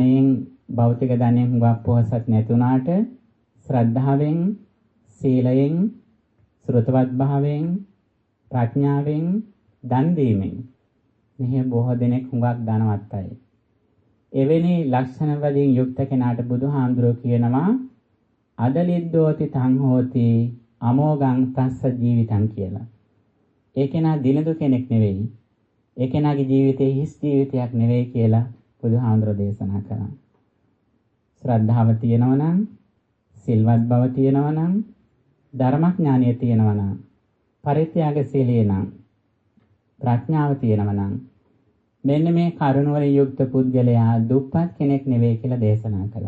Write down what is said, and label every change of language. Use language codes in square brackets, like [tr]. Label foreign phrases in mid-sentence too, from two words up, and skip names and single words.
[si] ධනයෙන් භෞතික ධනෙන් හුඟක් පොහසත් නැති වුණාට ශ්‍රද්ධාවෙන්, සීලයෙන්, ශ්‍රතවත් භාවයෙන්, ප්‍රඥාවෙන්, දන් දීමෙන් මෙහි බොහෝ දෙනෙක් හුඟක් ධනවත් අය. එවැනි ලක්ෂණ වලින් යුක්ත කෙනාට බුදුහාමුදුරුවෝ කියනවා [pi] අදලිද්දෝති තං හෝති අමෝගං තස්ස ජීවිතං [si] කියලා. ඒ කෙනා දිනදු කෙනෙක් නෙවෙයි. ඒ කෙනාගේ ජීවිතේ හිස් ජීවිතයක් නෙවෙයි කියලා බුදුහාමුදුරුවෝ දේශනා කරා. ශ්‍රද්ධාව තියෙනවා නම්, සිල්වත් බව තියෙනවා නම්, ධර්මඥානිය තියෙනවා නම්, පරිත්‍යාගශීලී නම්, ප්‍රඥාව තියෙනවා නම් මෙන්න මේ කරුණ වලින් යුක්ත පුද්ගලයා දුප්පත් කෙනෙක් නෙවෙයි කියලා දේශනා කළා.